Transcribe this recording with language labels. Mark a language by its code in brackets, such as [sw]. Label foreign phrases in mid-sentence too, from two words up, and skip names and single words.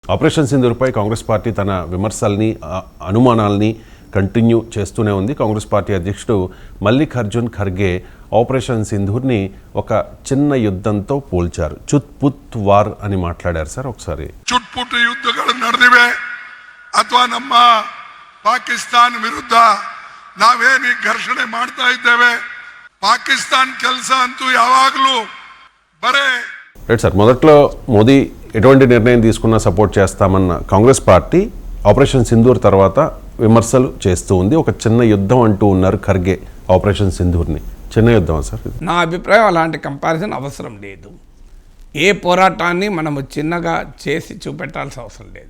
[te] ఆపరేషన్ సింధూర్పై కాంగ్రెస్ పార్టీ తన విమర్శల్ని అనుమానాల్ని కంటిన్యూ చేస్తూనే ఉంది. కాంగ్రెస్ పార్టీ అధ్యక్షుడు మల్లికార్జున్ ఖర్గే ఆపరేషన్ సింధూర్ని ఒక చిన్న యుద్ధంతో పోల్చారు. చుట్పుట్ వార్ అని మాట్లాడారు సార్. ఒకసారి [kn] చుట్పుట్ ಯುದ್ಧಗಳು ನಡೆದಿವೆ ಅಥವಾ ನಮ್ಮ ಪಾಕಿಸ್ತಾನ ವಿರುದ್ಧ ನಾವೇನು ಘರ್ಷಣೆ ಮಾಡ್ತಾ ಇದ್ದೇವೆ. ಪಾಕಿಸ್ತಾನ್ ಕೆಲಸ ಅಂತೂ ಯಾವಾಗಲೂ ಬರೇ [te] రైట్ సార్. మొదట్లో మోదీ ఎటువంటి నిర్ణయం తీసుకున్నా సపోర్ట్ చేస్తామన్న కాంగ్రెస్ పార్టీ ఆపరేషన్ సింధూర్ తర్వాత విమర్శలు చేస్తూ ఉంది. ఒక చిన్న యుద్ధం అంటూ ఉన్నారు ఖర్గే ఆపరేషన్ సింధూర్ని. చిన్న యుద్ధమా సార్? నా అభిప్రాయం అలాంటి కంపారిజన్ అవసరం లేదు. ఏ పోరాటాన్ని మనము చిన్నగా చేసి చూపెట్టాల్సిన అవసరం లేదు.